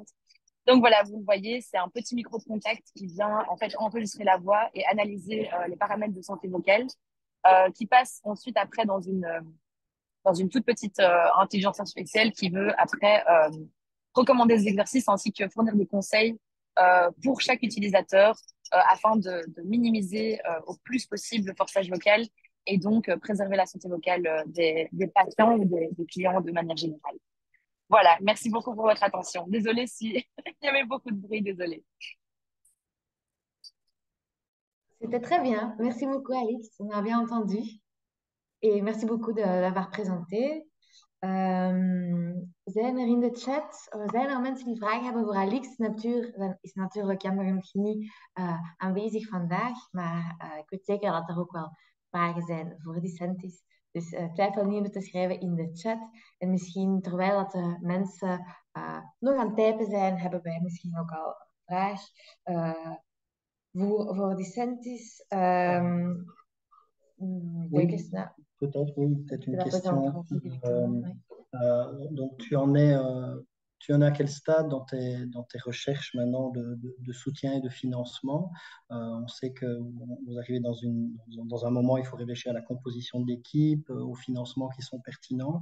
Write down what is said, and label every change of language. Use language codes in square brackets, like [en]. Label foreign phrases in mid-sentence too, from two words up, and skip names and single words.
[fr] Donc voilà, vous le voyez, c'est un petit micro de contact qui vient en fait enregistrer la voix et analyser les paramètres de santé vocale, qui passe ensuite après dans une toute petite intelligence artificielle qui veut après recommander des exercices ainsi que fournir des conseils pour chaque utilisateur afin de minimiser au plus possible le forçage vocal et donc préserver la santé vocale des patients ou des clients de manière générale. Voilà, merci beaucoup pour votre attention. Désolée s'il y avait beaucoup de bruit, désolée. C'était très bien. Merci beaucoup, Alix. On a bien entendu. Et merci beaucoup de l'avoir présenté. [nl] Zijn er in de chat, zijn er mensen die vragen hebben voor Alix? Dan is natuurlijk jammer genoeg niet aanwezig vandaag. Maar ik weet zeker dat er ook wel vragen zijn voor Dissentis. Dus twijfel niet om te schrijven in de chat. En misschien terwijl dat de mensen nog aan het typen zijn, hebben wij misschien ook al een vraag voor Dissentis. [fr] Oui, peut-être, oui, peut-être une question. Donc, tu en es à quel stade dans tes recherches maintenant de soutien et de financement? On sait que vous arrivez dans un moment où il faut réfléchir à la composition de l'équipe, aux financements qui sont pertinents.